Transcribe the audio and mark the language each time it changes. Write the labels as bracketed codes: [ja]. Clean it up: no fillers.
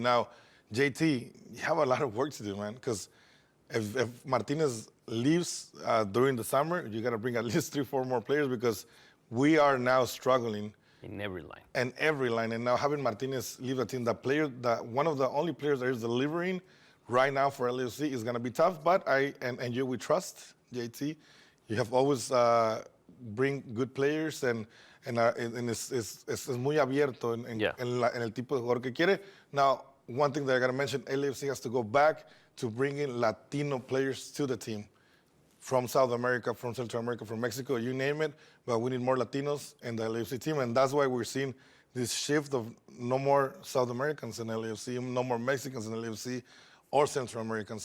[en] Now, JT, you have a lot of work to do, man, because if Martinez leaves during the summer, you got to bring at least 3-4 more players because we are now struggling in every line. And now having Martinez leave the team, one of the only players that is delivering right now for LAFC is going to be tough. But we trust JT. You have always bring good players and [es] es muy abierto en el tipo de jugador que quiere. [en] Now, one thing that I got to mention, LAFC has to go back to bringing Latino players to the team. From South America, from Central America, from Mexico, you name it, but we need more Latinos in the LAFC team, and that's why we're seeing this shift of no more South Americans in LAFC, no more Mexicans in LAFC, or Central Americans.